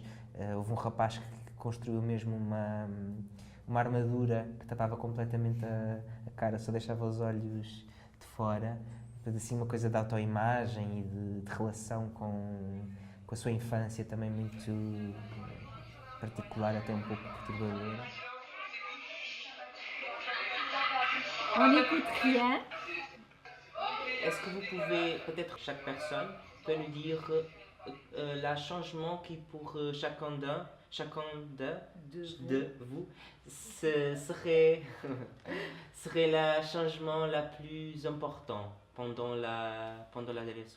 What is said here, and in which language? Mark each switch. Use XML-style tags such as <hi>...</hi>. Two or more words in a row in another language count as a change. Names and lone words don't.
<pt>Houve um rapaz que construiu mesmo uma armadura que tapava completamente a cara, só deixava os olhos de fora. Assim, uma coisa de autoimagem e de relação com a sua infância também muito particular, até um pouco perturbadora.</pt> <fr>On n'écoute rien. Est-ce que vous pouvez, peut-être chaque personne peut nous dire le changement qui pour chacun de vous serait le changement le plus important pendant l'adolescence?</fr>